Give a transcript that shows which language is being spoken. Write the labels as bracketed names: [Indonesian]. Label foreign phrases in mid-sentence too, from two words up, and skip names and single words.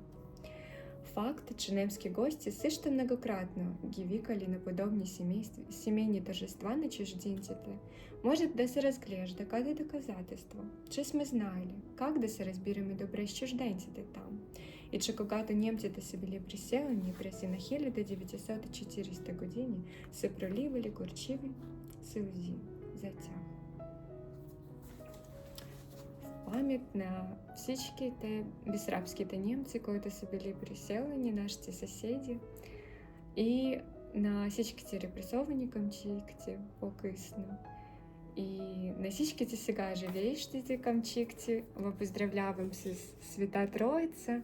[Bulgarian] Факт, че немски гости също многократно ги викали на подобни семейни тържества на чужденците, може да се разглежда като доказателство, че сме знали как да се разбираме добре с чужденците там, и че когато немците са били приселени през 1940 години, се проливали горчиви сълзи за тях. В пам'ять на всичките безрабските немци, които са били приселени, нашите съседи, и на всичките репресовани камчийци по-късно, и на всичките сега живеещите камчийци ви поздравлявам с Свята Троица.